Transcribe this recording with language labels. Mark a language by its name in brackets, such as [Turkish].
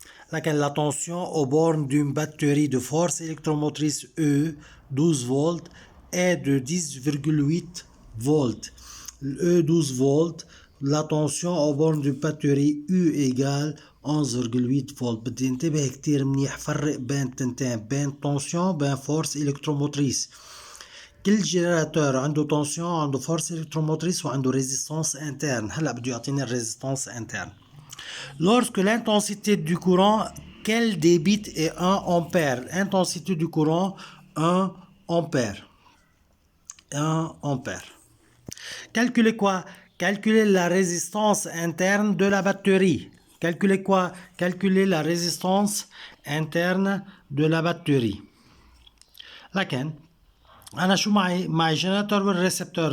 [French] La tension aux bornes d'une batterie de force électromotrice E 12 volts est de 10,8 volts. E 12 volts, la tension aux bornes d'une batterie U égale 11,8 فولت. [Arabic] بدي انتبه كتير منيح فرق بين تنتين بين تنسيون بين فورس الكتروموتريس. كل جينيراتور عنده تنسيون عنده فورس الكتروموتريس وعنده ريزيستانس interne. هلا بده يعطينا الريزيستانس interne. [French] Lorsque l'intensité du courant qu'elle débite est 1 ampère. Intensité du courant 1 ampère. 1 ampère. Calculez quoi? Calculez la résistance interne de la batterie. Calculez quoi? Calculez la résistance interne de la batterie. [Arabic] لكن أنا شو معي جنراتور والريسبتور.